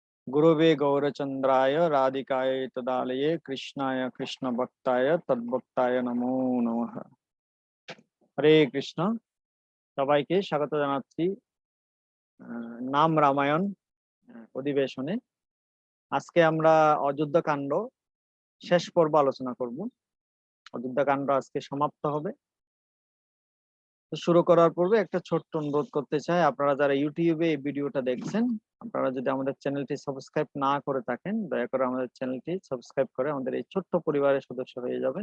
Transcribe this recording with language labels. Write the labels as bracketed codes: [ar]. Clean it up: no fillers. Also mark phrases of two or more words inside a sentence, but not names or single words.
[sa] गुरुवे गौरचंद्राय राधिकाय तदालये कृष्णाय कृष्ण भक्ताय तद्भक्ताय नमो नमः। [bn] হরে কৃষ্ণ। সবাইকে স্বাগত জানাচ্ছি নাম রামায়ণ অধিবেশনে। আজকে আমরা অযোধ্যা কাণ্ড শেষ পর্ব আলোচনা করব। অযোধ্যা কাণ্ড আজকে সমাপ্ত হবে। তো শুরু করার পূর্বে একটা ছোট্ট অনুরোধ করতে চাই, আপনারা যারা ইউটিউবে এই ভিডিওটা দেখছেন, আপনারা যদি আমাদের চ্যানেলটি সাবস্ক্রাইব না করে থাকেন, দয়া করে আমাদের চ্যানেলটি সাবস্ক্রাইব করে আমাদের এই ছোট্ট পরিবারের সদস্য হয়ে যাবেন।